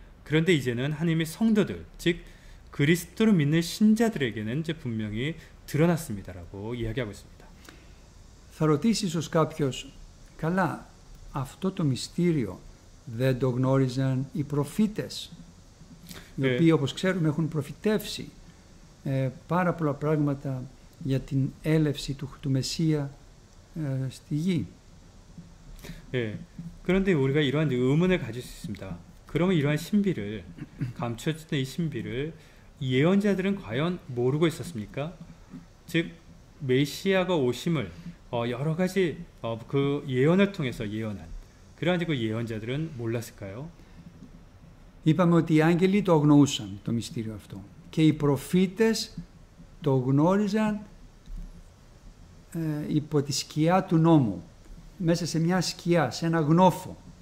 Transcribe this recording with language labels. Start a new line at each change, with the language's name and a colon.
Korean: 그런데 이제는 하나님의 성도들, 즉 그리스도를 믿는 신자들에게는 이제 분명히 드러났습니다라고 이야기하고 있습니다.
Greek: Θα ρωτήσει ίσως κάποιος, καλά, αυτό το μυστήριο δεν το γνώριζαν οι προφήτες, οι οποίοι όπως ξέρουμε έχουν προφητεύσει πάρα πολλά πράγματα για την έλευση του Μεσσία στη γη.
Korean: 그런데 우리가 이러한 의문을 가질 수 있습니다. 그러면 이러한 신비를, 감춰진 이 신비를 예언자들은 과연 모르고 있었습니까? 즉 메시아가 오심을 여러 가지 그 예언을 통해서 예언한 그러한 그 예언자들은 몰랐을까요?
Greek: Είπαμε ότι οι άγγελοι το αγνοούσαν το μυστήριο αυτό και οι προφήτες το γνώριζαν υπό τη σκιά του νόμου, μέσα σε μια σκιά, σε ένα γνώφο.